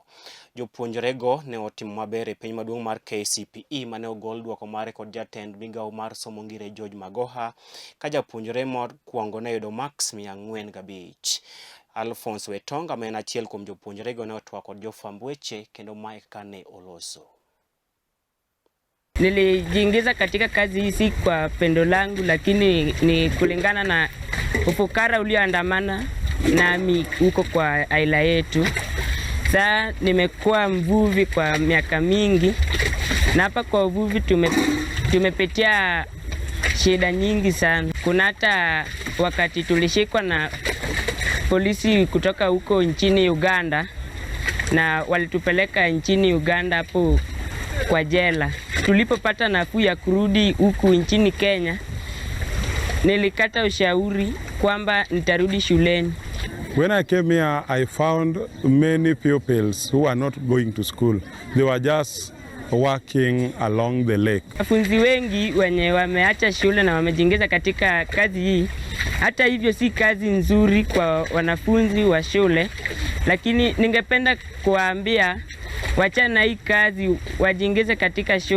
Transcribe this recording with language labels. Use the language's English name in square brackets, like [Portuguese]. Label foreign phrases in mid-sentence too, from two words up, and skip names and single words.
[Luo (Kenya and Tanzania)] Jopuonjrego ne otimo maber e piny maduong' mar KCPE mane ogol duoko mare kod jatend migawo mar somo ngire George Magoha, ka japuonjre mokwongo ne yudo max 405. Alphonse Wetonga ma en achiel kuom jopuonjrego ne otwak kod jofwamb weche kendo mae kane oloso. [Swahili] Nilijiingiza katika kazi hii si kwa pendo langu, lakini ni kulingana na ufukara ulioandamana nami huko kwa aila yetu. Sasa nimekuwa mvuvi kwa miaka mingi, na hapa kwa uvuvi tumepitia shida nyingi sana. Kuna hata wakati tulishikwa na polisi kutoka huko nchini Uganda na walitupeleka nchini Uganda hapo kwa jela. Tulipopata nafuu ya kurudi huku nchini Kenya, nilikata ushauri kwamba nitarudi shuleni. [English] When I came here, I found many pupils who are not going to school. They were just working along the lake. [Swahili] Wanafunzi wengi wenye wameacha shule na wamejiingiza katika kazi hii. Hata hivyo si kazi nzuri kwa wanafunzi wa shule, lakini ningependa kuwaambia wachana hii kazi, wajiingize katika shule.